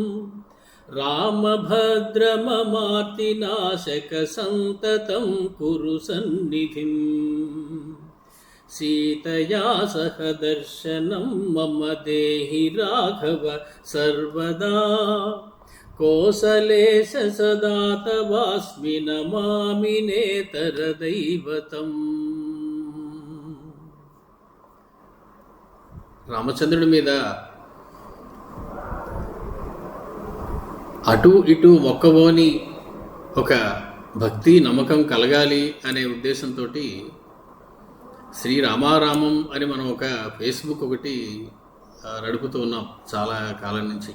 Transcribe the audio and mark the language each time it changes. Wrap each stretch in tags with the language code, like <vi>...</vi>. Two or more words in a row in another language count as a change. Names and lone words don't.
<sa>रामभद्रममार्तिनाशकसन्ततं कुरु सन्निधिं सीतया सह दर्शनं मम देहि राघव सर्वदा कोसलेश सदा तवास्मि नमामि नेतरदैवतम्।</sa> <te>రామచంద్రుడి మీద అటు ఇటు మొక్కబోని ఒక భక్తి నమ్మకం కలగాలి అనే ఉద్దేశంతో శ్రీ రామారామం అని మనం ఒక ఫేస్బుక్ ఒకటి నడుపుతూ ఉన్నాం చాలా కాలం నుంచి.</te>